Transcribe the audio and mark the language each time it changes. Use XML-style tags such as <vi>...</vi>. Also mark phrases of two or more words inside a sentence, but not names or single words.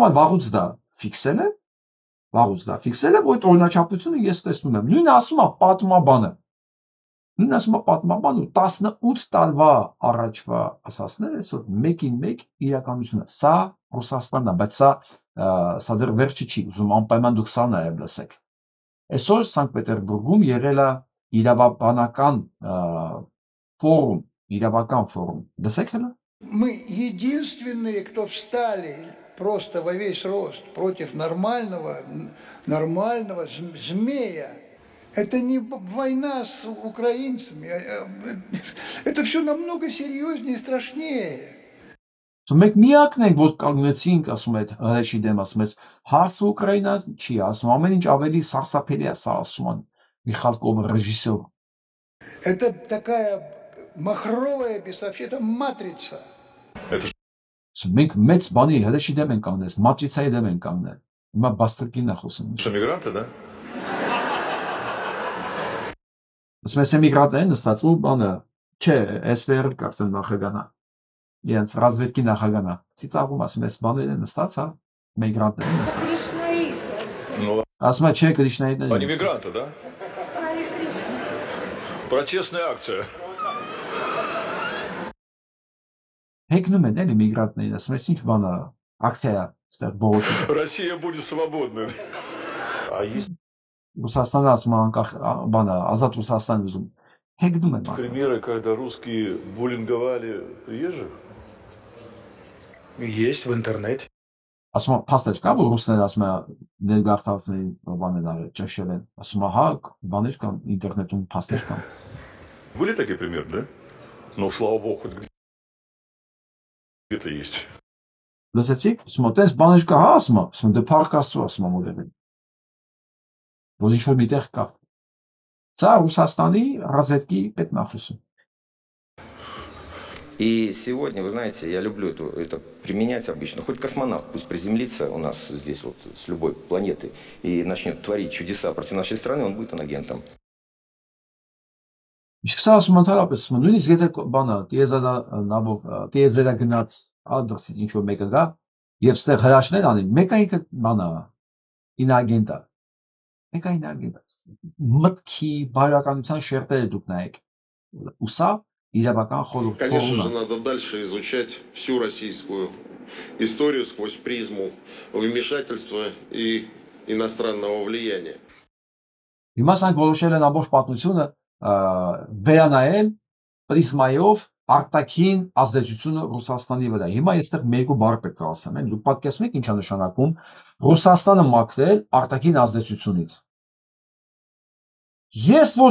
<hy>համար վաղուց դա ֆիքսել եմ, որ այդ օրինաչափությունը ես տեսնում եմ։ Նույնը ասում է պատմաբանը։ Նույնն ասում է պատմաբանը 18 տարվա առաջվա ասածները այսօր մեկին մեկ իրականությունը։ Սա Ռուսաստանն է, բայց սա դեռ վերջը չի, ուզում անպայման դուք սա նաև լսեք։ Այսօր Սանկտ Պետերբուրգում եղել է իրավաբանական ֆորում, լսեք հələ։</hy> <ru>Мы единственные, кто встали просто во весь рост против нормального змея. Это не война с украинцами, это все намного серьезнее и страшнее.</ru> <hy>Մենք միակն ենք, որ կանգնեցինք, ասում է հրեշի դեմ, ասում ես, հարցը Ուկրաինա չի, ասում ամեն ինչ ավելի սարսափելի է, սա ասում են Միխալկովը ռեժիսոր։</hy> <ru>Это такая махровая, без вообще-то матрица.</ru> <hy>Մենք մեծ բանի հրեշի դեմ ենք կանգնել, մատրիցայի դեմ ենք կանգնել։ Հիմա բաստրկին է խոսում։</hy> <ru>Эмигранты, да?</ru> <hy>Ասում ես էմիգրանտներ նստած ու բանը, չէ, SVR կարծեմ նախագահանա։ Իրենց ռազմետքի նախագահանա։ Ծիծաղում ասում ես բաներ են նստած, հա, միգրանտներ են նստած։ Ասում է չէ, կրիշնայիներ են։</hy> <ru>Они мигранты, да? Протестная акция.</ru> <hy>Հեգնում են էլի միգրանտները, ասում ես ինչ բան է, ակցիա է, ստեղ բողոքի։</hy> <ru>Россия будет свободной.</ru> <hy>Ռուսաստանը ասում է անկախ բանը, ազատ Ռուսաստան ուզում։ Հեգնում են։</hy> <ru>Примеры, когда русские буллинговали приезжих? Есть в интернете.</ru> <hy>Ասում է փաստեր կա, որ ռուսները ասում է ներգաղթածների բաներ արել, ճաշել են։ Ասում է հա, բաներ կան ինտերնետում, փաստեր կան։</hy> <ru>Были такие примеры, да? Ну, слава богу, хоть где-то есть.</ru> <hy>Լսեցիք, ասում է, տես բաներ կա, հա, ասում է, դե փառք Աստծո, ասում է մոդելին։ Որ ինչ-որ միտեղ կա։ Սա Ռուսաստանի ռազվետքի պետնախոսում։</hy> <ru>И сегодня, вы знаете, я люблю это применять обычно. Хоть космонавт пусть приземлится у нас здесь вот с любой планеты и начнет творить чудеса против нашей страны, он будет инагентом.</ru> <hy>Իսկ սա ասում ընդհանրապես, նույնիսկ եթե բանը տիեզերա գնաց ադրսից ինչ-որ մեկը գա եւ ստեղ հրաշներ անի, մեկը ինքը բանը ինագենտ է։ Մեկը ինագենտ է։ Մտքի բարոյականության շերտերը դուք նայեք։ Ու սա իրավական խորհուրդ։</hy> <ru>Конечно же, надо дальше изучать всю российскую историю сквозь призму вмешательства и иностранного влияния.</ru> <hy>Հիմա սրանք որոշել են ամբողջ պատմությունը վերանայել պրիզմայով արտաքին ազդեցությունը Ռուսաստանի վրա։ Հիմա այստեղ երկու բառ պետք է ասեմ, դուք պատկերացնում եք ինչա նշանակում Ռուսաստանը մաքրել արտաքին ազդեցությունից։ Ես որ</hy>